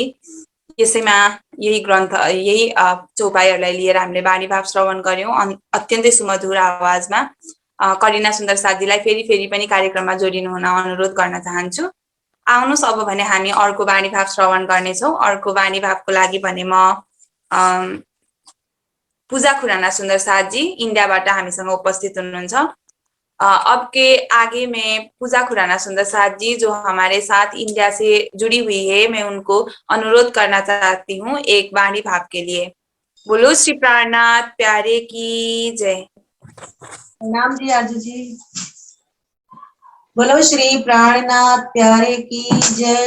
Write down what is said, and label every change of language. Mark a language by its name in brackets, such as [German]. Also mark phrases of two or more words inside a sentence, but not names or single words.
[Nepali] यसैमा यही ग्रन्थ यही चौपाईहरूलाई लिएर हामीले वाणी भाव श्रवण गर्यौं अत्यन्तै सुमधुर आवाजमा। करिना सुन्दर साथीलाई फेरि फेरि पनि कार्यक्रममा जोडिनु हुन अनुरोध गर्न चाहन्छु। आउनुहोस् अब भने हामी अर्को वाणी भाव श्रवण गर्नेछौँ। अर्को वाणी भावको लागि भने म पूजा खुराना सुंदर साथ जी इन्डियाबाट हामीसँग उपस्थित हुनुहुन्छ। [Hindi] अब के आगे मैं पूजा खुराना सुंदर साथ जी जो हमारे साथ इंडिया से जुड़ी हुई है, मैं उनको अनुरोध करना चाहती हूँ एक वाणी भाव के लिए। बोलो श्री प्राणनाथ प्यारे की जय। प्रणाम जी आरजू जी। बोलो श्री प्राणनाथ प्यारे की जय।